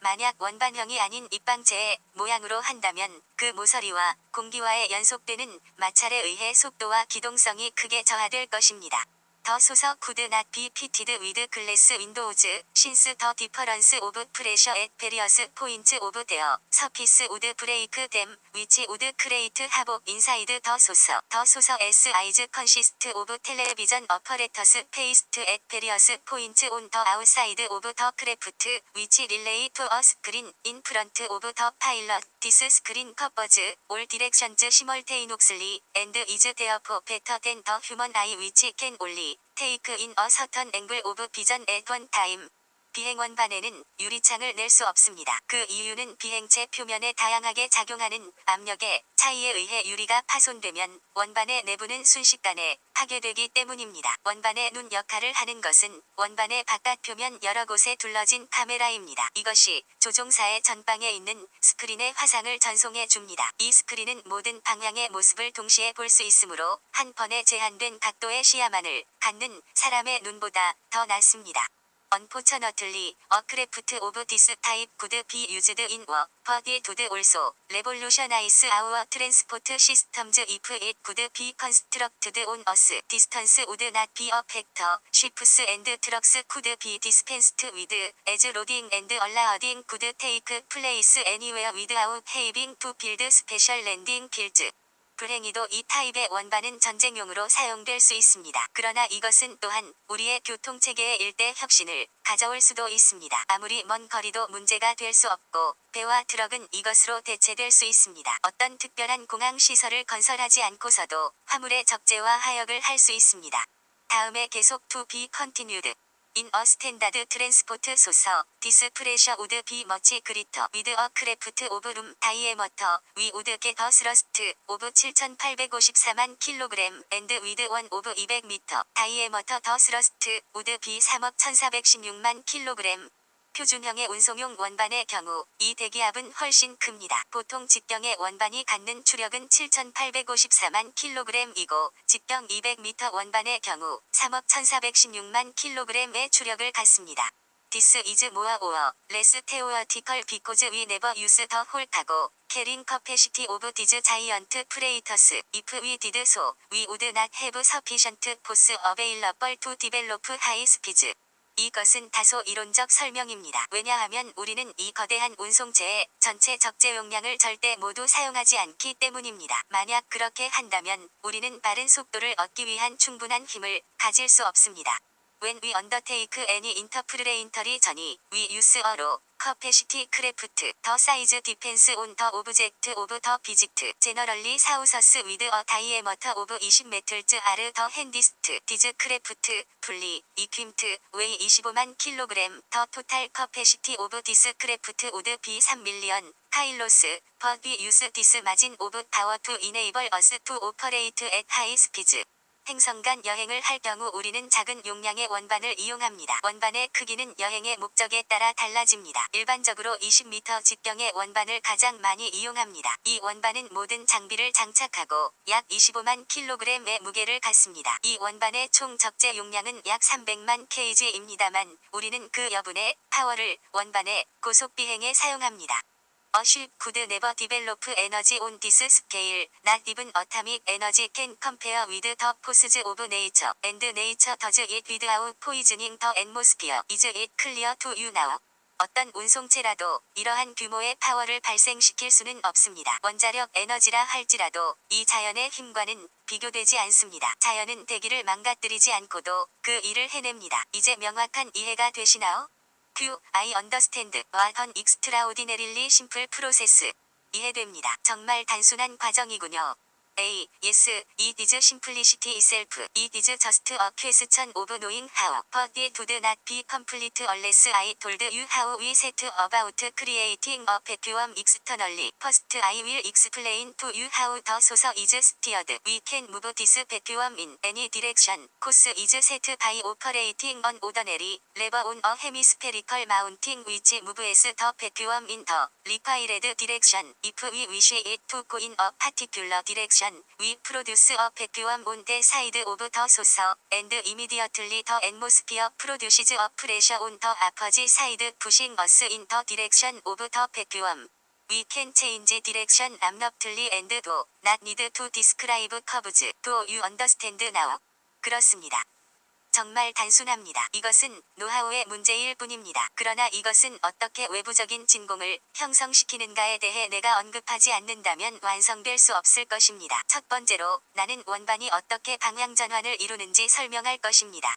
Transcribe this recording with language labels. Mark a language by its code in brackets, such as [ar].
[ko] 만약 원반형이 아닌 입방체의 모양으로 한다면 그 모서리와 공기와의 연속되는 마찰에 의해 속도와 기동성이 크게 저하될 것입니다. [en] 더 소서 could not be fitted with glass windows since the difference of pressure at various points of their surface would break them, which would create havoc inside the saucer. The saucer is consist of television apparatus placed at various points on the outside of the craft, which relay to a screen in front of the pilot. This screen covers all directions simultaneously and is therefore better than the human eye, which can only take in a certain angle of vision at one time. [ko] 비행 원반에는 유리창을 낼 수 없습니다. 그 이유는 비행체 표면에 다양하게 작용하는 압력의 차이에 의해 유리가 파손되면 원반의 내부는 순식간에 파괴되기 때문입니다. 원반의 눈 역할을 하는 것은 원반의 바깥 표면 여러 곳에 둘러진 카메라입니다. 이것이 조종사의 전방에 있는 스크린에 화상을 전송해 줍니다. 이 스크린은 모든 방향의 모습을 동시에 볼 수 있으므로 한 번에 제한된 각도의 시야만을 갖는 사람의 눈보다 더 낫습니다. [en] Unfortunately, a craft of this type could be used in war, but it would also revolutionize our transport systems if it could be constructed on Earth. Distance would not be a factor. Ships and trucks could be dispensed with, as loading and unloading could take place anywhere without having to build special landing fields. [ko] 불행히도 이 타입의 원반은 전쟁용으로 사용될 수 있습니다. 그러나 이것은 또한 우리의 교통체계의 일대 혁신을 가져올 수도 있습니다. 아무리 먼 거리도 문제가 될 수 없고 배와 트럭은 이것으로 대체될 수 있습니다. 어떤 특별한 공항 시설을 건설하지 않고서도 화물의 적재와 하역을 할 수 있습니다. 다음에 계속 [en] to be continued. In a standard transport saucer, this pressure would be much greater. With a craft of room diameter, we would get a thrust of 7,854만 kg and with one of 200m diameter the thrust would be 3억 1,416만 kg. [ko] 표준형의 운송용 원반의 경우 이 대기압은 훨씬 큽니다. 보통 직경의 원반이 갖는 추력은 7,854만 kg이고 직경 200m 원반의 경우 3억 1,416만 kg의 추력을 갖습니다. [en] This is more or less theoretical because we never use the whole cargo carrying capacity of these giant freighters. If we did so, we would not have sufficient force available to develop high speeds. [ko] 이것은 다소 이론적 설명입니다. 왜냐하면 우리는 이 거대한 운송체의 전체 적재 용량을 절대 모두 사용하지 않기 때문입니다. 만약 그렇게 한다면 우리는 빠른 속도를 얻기 위한 충분한 힘을 가질 수 없습니다. [en] When we undertake any interplanetary journey, we use a low capacity craft. The size depends on the object of the visit. Generally saucers with a diameter of 20 meters are the handiest. These craft, fully equipped, weigh 25만 kg. The total capacity of this craft would be 3 million kilos, but we use this margin of power to enable us to operate at high speeds. [ko] 행성 간 여행을 할 경우 우리는 작은 용량의 원반을 이용합니다. 원반의 크기는 여행의 목적에 따라 달라집니다. 일반적으로 20m 직경의 원반을 가장 많이 이용합니다. 이 원반은 모든 장비를 장착하고 약 25만 kg의 무게를 갖습니다. 이 원반의 총 적재 용량은 약 300만 kg입니다만 우리는 그 여분의 파워를 원반의 고속 비행에 사용합니다. [en] A ship could never develop energy on this scale. Not even atomic energy can compare with the forces of nature. And nature does it without poisoning the atmosphere. Is it clear to you now? [ko] 어떤 운송체라도 이러한 규모의 파워를 발생시킬 수는 없습니다. 원자력 에너지라 할지라도 이 자연의 힘과는 비교되지 않습니다. 자연은 대기를 망가뜨리지 않고도 그 일을 해냅니다. 이제 명확한 이해가 되시나요? [en] I understand. What an extraordinarily simple process. [ko] 이해됩니다. 정말 단순한 과정이군요. [en] A. Yes, it is simplicity itself. It is just a question of knowing how. But it would not be complete unless I told you how we set about creating a vacuum externally. First, I will explain to you how the source is steered. We can move this vacuum in any direction. Course is set by operating an ordinary lever on a hemispherical mounting which moves the vacuum in the required direction. If we wish it to go in a particular direction, we produce a vacuum on the side of the source, and immediately the atmosphere produces a pressure on the opposite side pushing us in the direction of the vacuum. We can change direction abruptly and do not need to describe curves. Do you understand now? [ko] 그렇습니다. 정말 단순합니다. 이것은 노하우의 문제일 뿐입니다. 그러나 이것은 어떻게 외부적인 진공을 형성시키는가에 대해 내가 언급하지 않는다면 완성될 수 없을 것입니다. 첫 번째로 나는 원반이 어떻게 방향 전환을 이루는지 설명할 것입니다.